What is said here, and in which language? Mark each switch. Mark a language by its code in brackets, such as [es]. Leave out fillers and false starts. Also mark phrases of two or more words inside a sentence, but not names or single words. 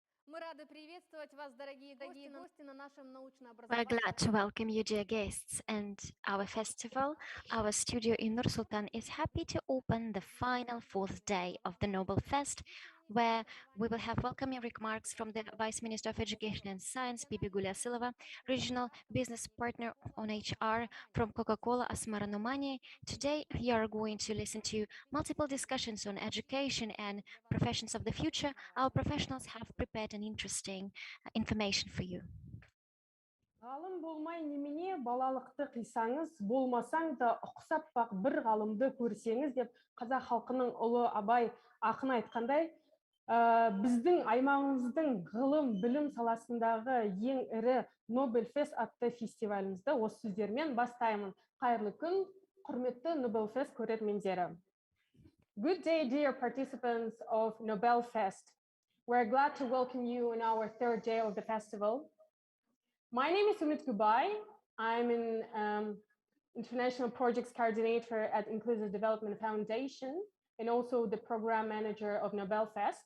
[en] We're glad to welcome you, dear guests, and our festival, our studio in Nur-Sultan is happy to open the final fourth day of the Nobel Fest, where we will have welcoming remarks from the Vice Minister of Education and Science, Bibi Gulyasilova, Regional Business Partner on HR from Coca-Cola, Asmara Nomani. Today, we are going to listen to multiple discussions on education and professions of the future. Our professionals have prepared an interesting information for you. [kk] Ғалым болмай немене, балалықты қисаңыз, болмасаң да ұқсап бақ бір ғалымды көрсеңіз деп қазақ халқының ұлы Абай ақын айтқандай, біздің аймағымыздың ғылым, білім саласындағы ең ірі Nobel Fest атты фестивалімізді осы сөздермен бастаймын. Қайырлы күн, құрметті Nobel Fest көрермендері. [en] Good day, dear participants of Nobel Fest. We're glad to welcome you in our third day of the festival. My name is Umit Gubay. I'm an international projects coordinator at Inclusive Development Foundation and also the program manager of Nobel Fest.